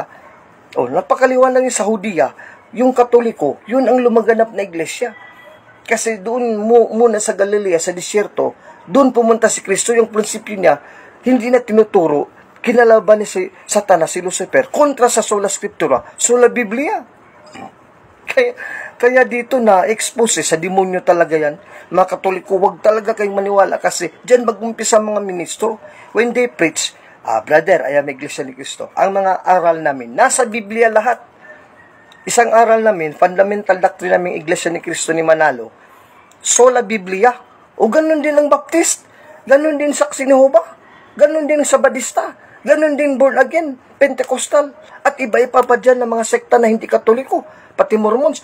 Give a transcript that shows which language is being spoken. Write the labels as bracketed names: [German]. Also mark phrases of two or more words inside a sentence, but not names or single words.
[Filipino] Napakaliwanag lang sa Hudiya, yung Katoliko, yun ang lumaganap na iglesia. Kasi doon muna sa Galilea, sa disyerto, doon pumunta si Kristo, yung prinsipyo niya, hindi na tinuturo, kinalaban ni Satanas, si Lucifer, kontra sa [Latin] sola scriptura, sola Biblia. [Filipino] Kaya dito na expose sa demonyo talaga yan. Mga Katoliko, wag talaga kayong maniwala kasi dyan mag-umpisa mga ministro. [English] When they preach, brother, [Filipino] ayan, Iglesia ni Cristo. Ang mga aral namin, nasa Biblia lahat. Isang aral namin, [English] fundamental doctrine [Filipino] namin Iglesia ni Cristo ni Manalo, [Latin] sola Biblia. [Filipino] O ganun din ang Baptist, ganun din Saksi ni Jehovah, ganun din Sabadista, ganun din Born Again, Pentecostal, at iba-iba pa dyan ng mga sekta na hindi Katoliko, pati Mormons.